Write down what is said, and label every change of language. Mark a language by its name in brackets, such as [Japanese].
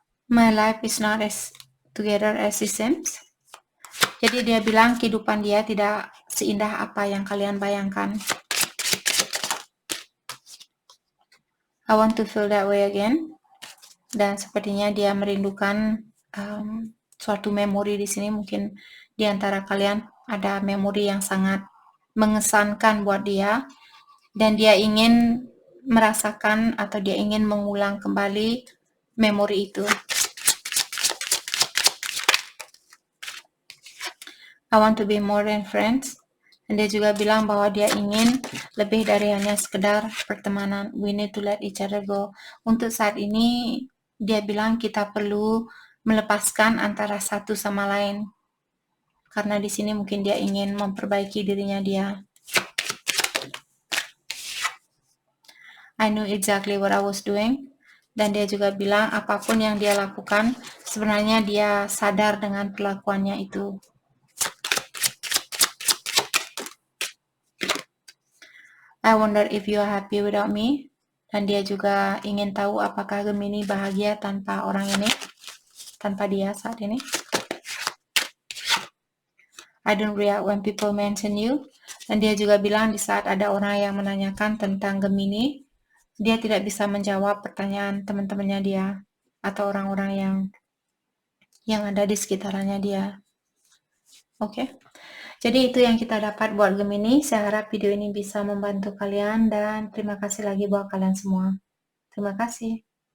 [English] My life is not as together as it seems. [Indonesian] Jadi dia bilang kehidupan dia tidak seindah apa yang kalian bayangkan. [English] I want to feel that way again. [Indonesian] Dan sepertinya dia merindukan suatu memori di sini. Mungkin di antara kalian ada memori yang sangat mengesankan buat dia, dan dia ingin merasakan atau dia ingin mengulang kembali memori itu. [English] I want to be more than friends. [Indonesian] Dan dia juga bilang bahwa dia ingin lebih dari hanya sekedar pertemanan. [English] We need to let each other go. [Indonesian] Untuk saat ini, dia bilang kita perlu melepaskan antara satu sama lain. Karena di sini mungkin dia ingin memperbaiki dirinya dia. [English] I knew exactly what I was doing. [Indonesian] Dan dia juga bilang apapun yang dia lakukan, sebenarnya dia sadar dengan perlakuannya itu. [English] I wonder if you are happy without me. [Indonesian] Dan dia juga ingin tahu apakah Gemini bahagia tanpa orang ini, tanpa dia saat ini. [English] I don't react when people mention you. [Indonesian] Dan dia juga bilang di saat ada orang yang menanyakan tentang Gemini, dia tidak bisa menjawab pertanyaan teman-temannya dia atau orang-orang yang ada di sekitarannya dia. Oke. Jadi itu yang kita dapat buat Gemini. Saya harap video ini bisa membantu kalian dan terima kasih lagi buat kalian semua. Terima kasih.